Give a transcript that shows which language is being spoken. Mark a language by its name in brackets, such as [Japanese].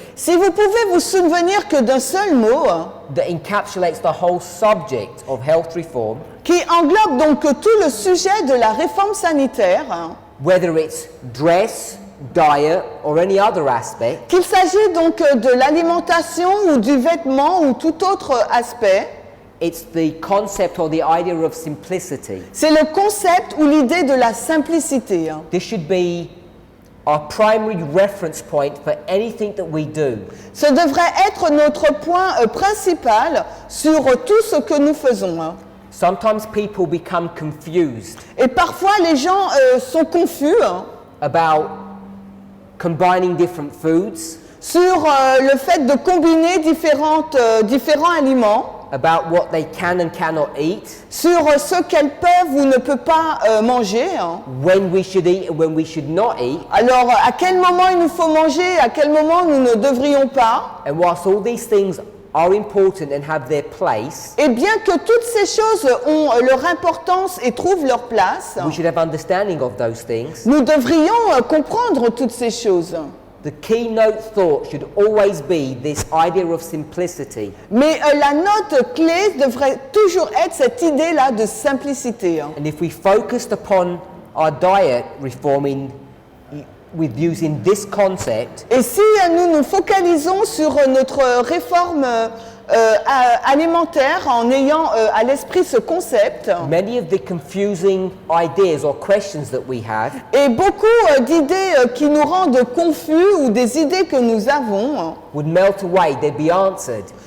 [French] Si vous pouvez vous souvenir que d'un seul mot [English] that encapsulates the whole subject of health reform, [French] qui englobe donc tout le sujet de la réforme sanitaire, [English] whether it's dress, diet, or any other aspect, [French] qu'il s'agit donc de l'alimentation ou du vêtement ou tout autre aspect, [English] it's the concept or the idea of simplicity. [French] c'est le concept ou l'idée de la simplicité. [English] This should be our primary reference point for anything that we do. [French] Ce devrait être notre point principal sur tout ce que nous faisons. [English] Sometimes people become confused [French] Et parfois les gens sont confus [English] about combining different foods, [French] sur le fait de combiner différents aliments, [English] about what they can and cannot eat, [French] sur ce qu'elles peuvent ou ne peuvent pas manger. [English] when we should eat and when we should not eat. [French] Alors, à quel moment il nous faut manger, à quel moment nous ne devrions pas. [English] And whilst all these things are important and have their place, [French] Et bien que toutes ces choses ont leur importance et trouvent leur place, [English] we should have understanding of those things. [French] nous devrions comprendre toutes ces choses. [English] The keynote thought should always be this idea of simplicity. [French] Mais la note clé devrait toujours être cette idée-là de simplicité. [English] And if we focused upon our diet reforming with using this concept, [French] Et si nous nous focalisons sur notre réforme alimentaire en ayant à l'esprit ce concept, [English] many of the confusing ideas or questions that we have [French] et beaucoup d'idées qui nous rendent confus ou des idées que nous avons [English] would melt away, they'd be answered.